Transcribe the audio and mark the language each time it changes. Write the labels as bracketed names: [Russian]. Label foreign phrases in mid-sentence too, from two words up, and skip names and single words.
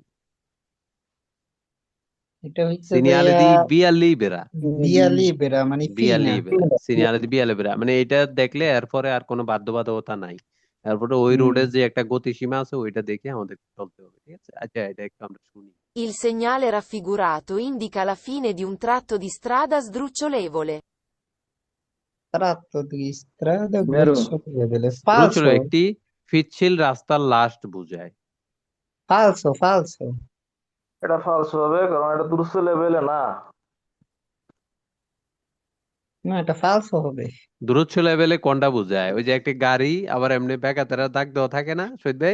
[Bangla] এটা হচ্ছে সিনিয়ালে ভাইয়া [Italian] di via libera, via libera [Bangla] মানে ফ্রি বিয়া না। [Italian] libera, segnale di via libera [Bangla] মানে এটা দেখলে এরপরে আর কোনো বাধ্যবাধকতা নাই। এরপরে ওই রোডের যে একটা গতিসীমা আছে ওইটা দেখে আমাদের চলতে হবে, ঠিক আছে। আচ্ছা, এটা একটু আমরা শুনি। [Italian] Il segnale raffigurato indica la fine di un tratto di strada sdrucciolevole. Tratto di strada Vero. grucciolevole. [Bangla] দ্রুতচল Falso, একটি পিচ্ছিল রাস্তার লাস্ট বোঝায়। [Italian] falso, falso. [Bangla] এটা ফালস হবে, কারণ এটা দুরস্ত লেভেলে না। না, এটা falso হবে। দূরচ্ছ লেভেলে কোনটা বোঝায়? ওই যে একটা গাড়ি আবার এমনি বেকাতেরা দাগ দেওয়া থাকে না সৈয়দ ভাই,